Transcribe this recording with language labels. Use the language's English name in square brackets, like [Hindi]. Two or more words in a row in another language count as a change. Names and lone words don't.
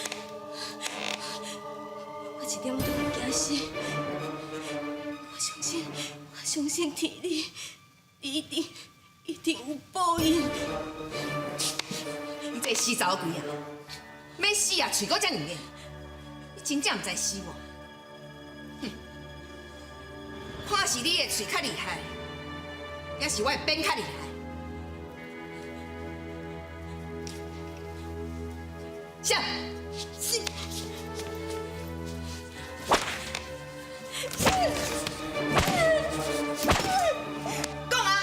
[Min Nan Chinese] 我一点仔都袂惊死，我相信天理，伊一定有报应。你这死查某鬼啊！要死啊，嘴阁遮尔硬，你真正毋知死无？哼！看是你的嘴较厉害，也是我的鞭较厉害。像，讲啊！